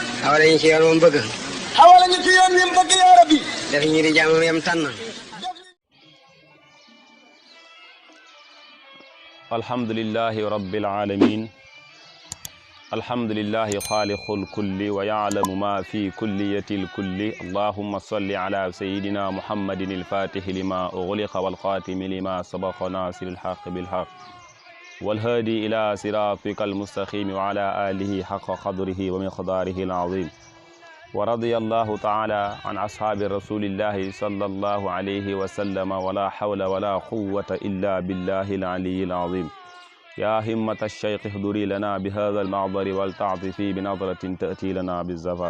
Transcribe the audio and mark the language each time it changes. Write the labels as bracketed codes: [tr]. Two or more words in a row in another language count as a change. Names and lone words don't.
[wo] xawale ñu ci yoon moom bëgg. xawale ñu ci yoon wi mu bëgg [ar] يا ربي. [wo] def ñu di jàmm yam tànn. [ar] الحمد لله رب العالمين الحمد لله خالق الكل ويعلم ما في كلية الكل اللهم صل على سيدنا محمد الفاتح لما أغلق والخاتم لما سبق ناصر الحق بالحق والهادي إلى صراطك المستقيم وعلى آله حق قدره ومقداره العظيم ورضي الله تعالى عن أصحاب رسول الله صلى الله عليه وسلم ولا حول ولا قوة إلا بالله العلي العظيم يا همة الشيخ احضري لنا بهذا المعضر والتعطف بنظرة تأتي لنا بظفر.